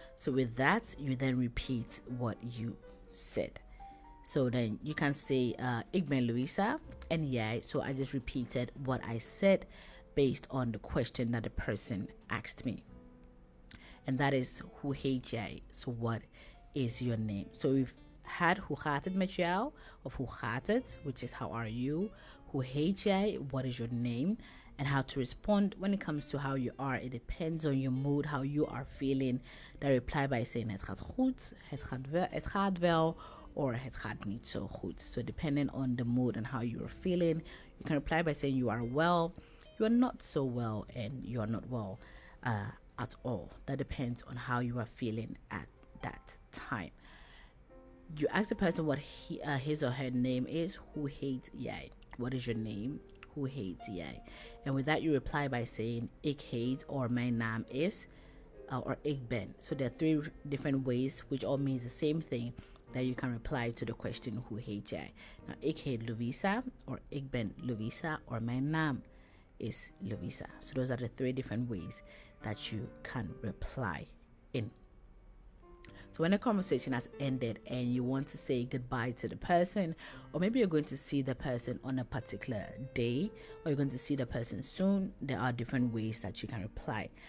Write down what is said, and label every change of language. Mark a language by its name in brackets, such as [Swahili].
[English] So with that, you then repeat what you said. So then you can say, [Dutch] ik ben Louisa, en jij. [English] So I just repeated what I said based on the question that the person asked me. And that is, [Dutch] hoe heet jij? [English] So what is your name? So we've had [Dutch] hoe gaat het met jou? Of hoe gaat het, [English] which is how are you? [Dutch] Hoe heet jij? [English] What is your name? And how to respond when it comes to how you are. It depends on your mood, how you are feeling. Then reply by saying [Dutch] het gaat goed, het gaat wel, or het gaat niet zo goed. [English] So depending on the mood and how you are feeling, you can reply by saying you are well, you are not so well, and you are not well at all. That depends on how you are feeling at that time. You ask the person what his or her name is. [Dutch] Hoe heet jij? [English] What is your name? [Dutch] Hoe heet jij? [English] And with that, you reply by saying [Dutch] ik heet, [English] or [Dutch] mijn naam is, [English] or [Dutch] ik ben. [English] So there are three different ways, which all means the same thing, that you can reply to the question [Dutch] hoe heet jij? Now, ik heet Louisa, or ik ben Louisa, or mijn naam is Louisa. [English] So those are the three different ways that you can reply in. So when a conversation has ended and you want to say goodbye to the person, or maybe you're going to see the person on a particular day, or you're going to see the person soon, there are different ways that you can reply.